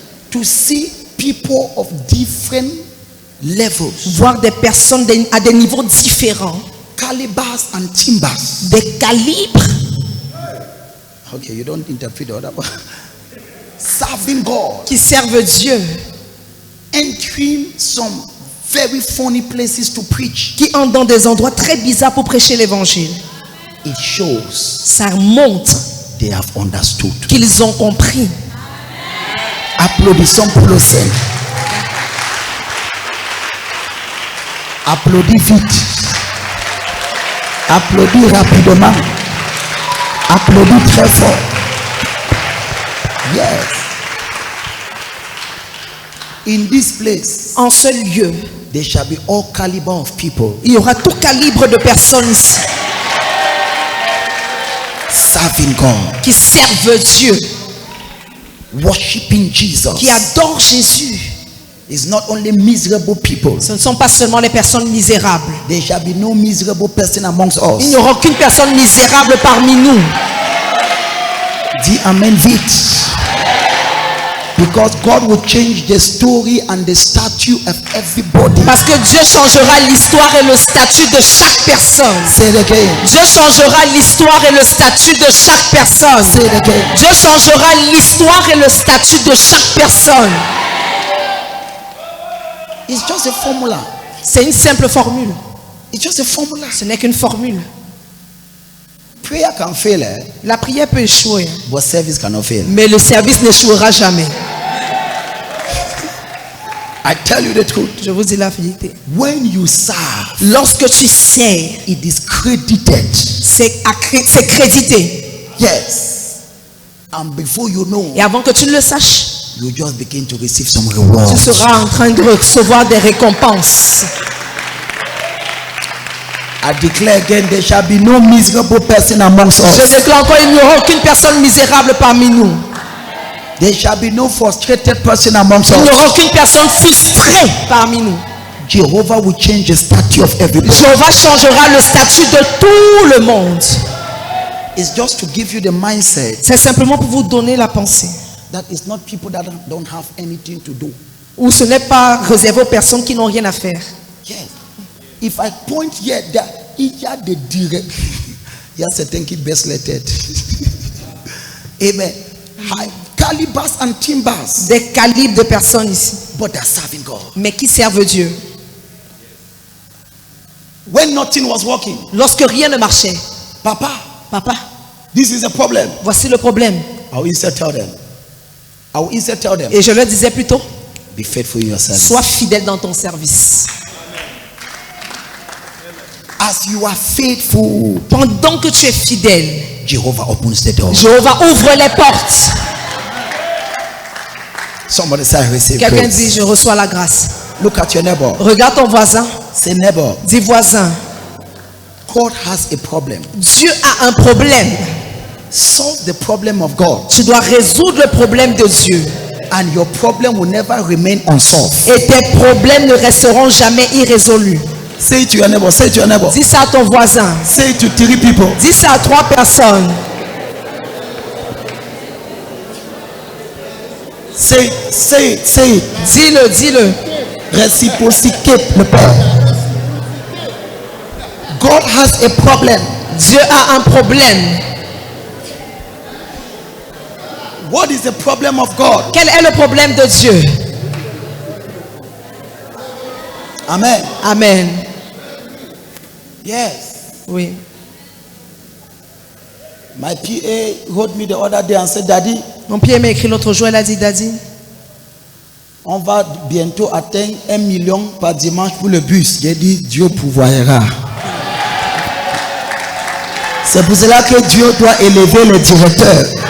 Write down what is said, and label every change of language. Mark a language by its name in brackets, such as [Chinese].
[English] To see people of different levels, [French] Voir des personnes à des niveaux différents, [English] calibers and timbers. [French] des calibres, [English] Okay, you don't interpret the other one. Serving God, [French] qui servent Dieu, [English] entering some very funny places to preach. [French] qui entrent dans des endroits très bizarres pour prêcher l'évangile. [English] It shows [French] Ça montre [English] they have understood. [French] qu'ils ont compris. Applaudissons pour le Seigneur. Applaudis vite. Applaudis rapidement. Applaudis très fort. [English] Yes. In this place, [French] En ce lieu, [English] there shall be all caliber of people [French] il y aura tout calibre de personnes ici [English] serving God, [French] qui servent Dieu, [English] worshiping Jesus. [French] qui adorent Jésus. [English] It's not only miserable people. [French] Ce ne sont pas seulement les personnes misérables. [English] There shall be no miserable person amongst [French] Il [English] us. [French] n'y aura aucune personne misérable parmi nous. Dis Amen vite. [English] Because God will change the story and the statue of everybody. [French] Parce que Dieu changera l'histoire et le statut de chaque personne. [English] Say it again. [French] Dieu changera l'histoire et le statut de chaque personne. [English] Say it again. [French] Dieu changera l'histoire et le statut de chaque personne. [English] It's just a formula. [French] C'est une simple formule. [English] It's just a formula. [French] Ce n'est qu'une formule. [English] Prayer can fail, [French] La prière peut échouer, [English] but service cannot fail. [French] mais le service n'échouera jamais. [English] I tell you the truth. [French] Je vous dis la vérité. [English] When you serve, [French] Lorsque tu sers, [English] it is credited. [French] c'est crédité. [English] Yes. And before you know, [French] Et avant que tu ne le saches, [English] you just begin to receive some [French] tu [English] rewards. [French] seras en train de recevoir des récompenses. [English] I declare again, there shall be no miserable person amongst [French] Je [English] us. [French] déclare encore, il n'y aura aucune personne misérable parmi nous. [English] There shall be no frustrated person amongst [French] Il n'y aura [English] us. [French] aucune personne frustrée parmi nous. [English] Jehovah will change the statue of everybody. [French] Jéhovah changera le statut de tout le monde. [English] It's just to give you the mindset [French] C'est simplement pour vous donner la pensée. [English] that it's not people that don't have anything to do. [French] Ou ce n'est pas réservé aux personnes qui n'ont rien à faire. [English] Yes. If I point here, that [French] il y a des direct, il y a certains qui baissent les têtes. [English] Amen. High calibers and timbers, [French] Des calibres de personnes ici, [English] but they're serving God. [French] mais qui servent Dieu. [English] When nothing was working, [French] Lorsque rien ne marchait, [English] Papa, [French] papa, [English] this is a problem. [French] voici le problème. [English] I will instead tell them. I will instead tell them. [French] Et je leur disais plutôt, [English] Be faithful in your service. [French] sois fidèle dans ton service. [English] As you are faithful, [French] Pendant que tu es fidèle, [English] Jehovah opens the door. [French] Jéhovah ouvre les portes. [English] Somebody say, I receive [French] Quelqu'un [English] grace. [French] dit, je reçois la grâce. [English] Look at your neighbor. [French] Regarde ton voisin, [English] Say, neighbor, [French] dis voisin, [English] God has a problem. [French] Dieu a un problème. [English] Solve the problem of God, [French] Tu dois résoudre le problème de Dieu. [English] and your problem will never remain unsolved. [French] Et tes problèmes ne resteront jamais irrésolus. [English] Say it to your neighbor. Say it to your neighbor. [French] Dis ça à ton voisin. [English] Say it to 3 people. [French] Dis ça à 3 personnes. [English] Say it. [French] Dis-le, dis-le. [English] Reciprocate [French] le Père. [English] God has a problem. [French] Dieu a un problème. [English] What is the problem of God? [French] Quel est le problème de Dieu? Amen. Amen. [English] Yes. [French] Oui. [English] My PA wrote me the other day and said, Daddy, [French] Mon père m'a écrit l'autre jour, elle a dit, Daddy, on va bientôt atteindre 1 million par dimanche pour le bus. J'ai dit, Dieu pourvoira. C'est pour cela que Dieu doit élever les directeurs.